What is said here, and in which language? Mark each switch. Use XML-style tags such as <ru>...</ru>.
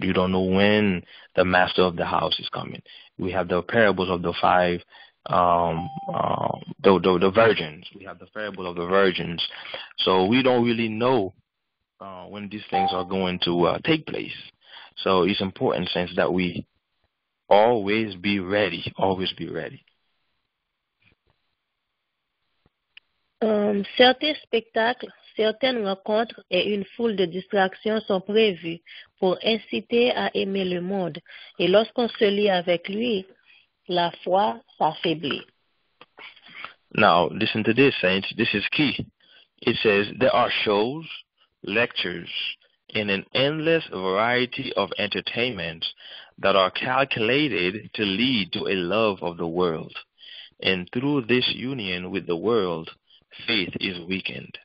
<en>You don't know when the master of the house is coming. We have the parables of the five the virgins. We have the parable of the virgins. So we don't really know when these things are going to take place. So it's important, since that we always be ready. Always be ready.</en> <fr>Certains spectacles, certaines rencontres et une foule de distractions sont prévues pour inciter à aimer le monde. Et lorsqu'on se lie avec lui, la foi s'affaiblit.</fr> <en>Now, listen to this, saints. This is key. It says, there are shows, lectures, and an endless variety of entertainments that are calculated to lead to a love of the world. And through this union with the world, faith is weakened.</en>